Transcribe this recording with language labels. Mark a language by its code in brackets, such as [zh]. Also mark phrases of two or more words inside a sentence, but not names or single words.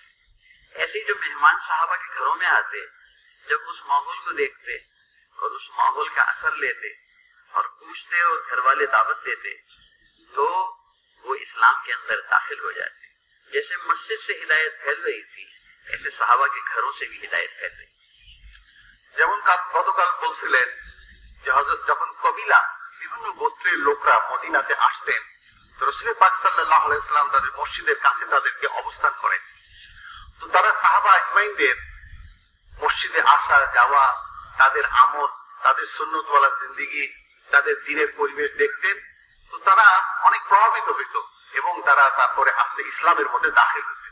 [ur] ایسے جو مہمان صحابہ کے گھروں میں آتے، جب اس ماحول کو دیکھتے اور اس ماحول کا اثر لیتے اور پوچھتے اور گھر والے دعوت دیتے تو وہ اسلام کے اندر داخل ہو جاتے۔ جیسے مسجد سے ہدایت پھیل رہی تھی ایسے صحابہ کے گھروں سے بھی ہدایت پھیل رہی۔ [bn] যেমন গতকাল বলছিলেন যে হযরত যখন কবিলা বিভিন্ন গোত্রের লোকরা মদিনাতে আসতেন, তো রাসূল পাক [ar] صلى الله عليه وسلم [bn] তাদের মসজিদের কাছে তাদেরকে অবস্থান করেন, তো তারা সাহাবা আজমাইনদের মসজিদে আসা যাওয়া, তাদের আমল, তাদের সুন্নতওয়ালা জিন্দেগি, তাদের দ্বীনের পরিবেশ দেখতেন, তো তারা অনেক প্রভাবিত হইত এবং তারা তারপরে আস্তে ইসলামের মধ্যে দাখিল হতেন।